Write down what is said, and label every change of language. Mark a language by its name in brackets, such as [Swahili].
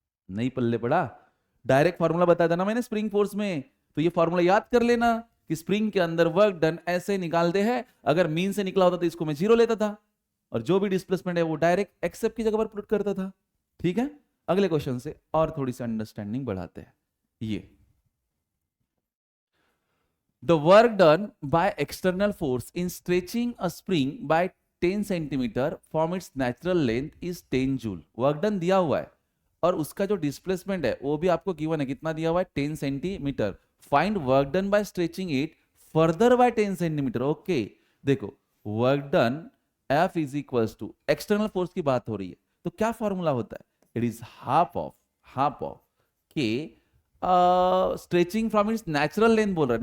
[Hindi] नहीं पल्ले पड़ा, direct formula बताया था ना मैंने स्प्रिंग फोर्स में, तो ये फॉर्मूला याद कर लेना कि स्प्रिंग के अंदर वर्क डन ऐसे निकालते हैं। अगर मीन से निकला होता तो इसको मैं 0 लेता था और जो भी डिस्प्लेसमेंट है वो डायरेक्ट एक्सेप्ट की जगह पर पुट करता था। ठीक है, अगले क्वेश्चन से और थोड़ी सी अंडरस्टैंडिंग बढ़ाते हैं। [English] ये the work done by external force in stretching a spring by 10 centimeter from its natural length is 10 joule। [Hindi] Work done दिया हुआ है और उसका जो डिस्प्लेसमेंट है वो भी आपको गिवन है, कितना दिया हुआ है 10 centimetre. [English] Find work done by stretching it further by 10 centimetre. [Hindi] Okay, देखो work done F is equals to external force की बात हो रही है तो क्या फॉर्मूला होता है, [English] it is half of k stretching from its natural length [Hindi] बोल रहा है।